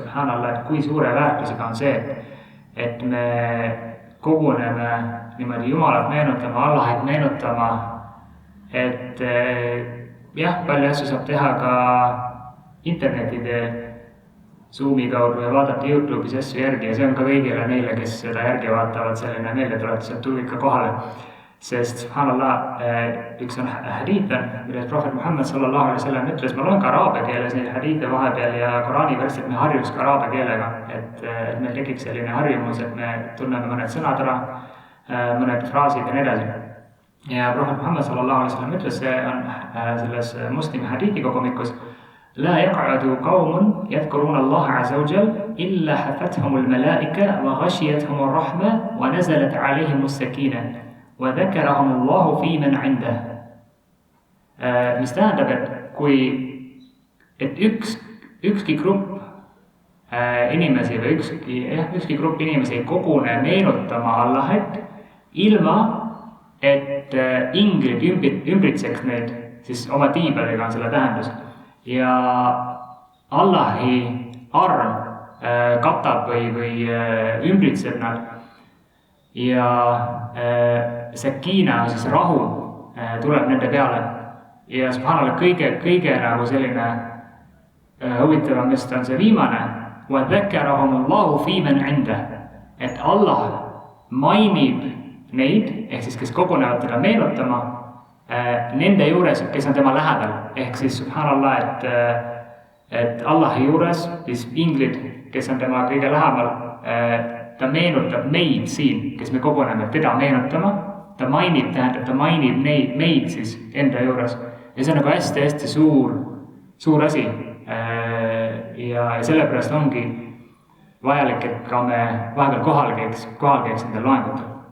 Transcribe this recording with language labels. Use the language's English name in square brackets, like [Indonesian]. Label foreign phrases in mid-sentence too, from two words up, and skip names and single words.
[Estonian] subhanallah, et kui suure väärtusega on see, et me koguneme niimoodi Jumalat meenutama, Allahit meenutama, et jah, palju asju saab teha ka interneti teel, Zoomi kaudu ja vaadata YouTube'is asju järgi ja see on ka kõigile neile, kes seda järgi vaatavad, selline meeldetuletus, et tulge ikka kohale. Sest subhanallah, üks on hadiithe, milles Prohvet Muhammad [Arabic] صلى الله عليه وسلم [Estonian] ütles, ma loen ka araabia keeles neid hadiithe vahepeal ja Koraani versid me harjuks ka araabia keelega, et meil tekiks selline harjumus, et me tunneme mõned sõnad ära, mõned fraasid ja nii edasi. Ja Prohvet Muhammad [Arabic] صلى الله عليه وسلم [Estonian] ütles, see on selles muslimi hadiiti kogumikus, [Arabic] لا يقعد قوم يذكرون الله عز وجل إلا حفتهم الملائكة وغشيتهم الرحمة ونزلت عليهم السكينة وذكرهم الله في من عنده. [Estonian] Mis tähendab, et ükski grupp inimesi või ükski grupp inimesi ei kogune meenutama Allahit ilma, et inglid ümbritseks neid, siis oma tiibadega on selle tähendus. Ja Allahi arm katab või ümbritseb nad ja sakina, siis rahu tuleb nende peale ja subhanallah kõige nagu selline huvitavam just on see [Arabic] viimane وَذَكَّرَهُمُ اللَّهُ فِي مَنْ عِنْدَهُ, [Estonian] et Allah mainib neid, ehk siis kes kogunevad teda meenutama nende juures, kes on tema lähedal, ehk siis subhanallah, et Allahi juures, siis inglid, kes on tema kõige lähemal, ta meenutab meid siin, kes me koguneme teda meenutama, ta mainib meid siis enda juures ja see on nagu hästi suur asi ja sellepärast ongi vajalik, et ka me vahepeal kohal käiks nendel loengutel.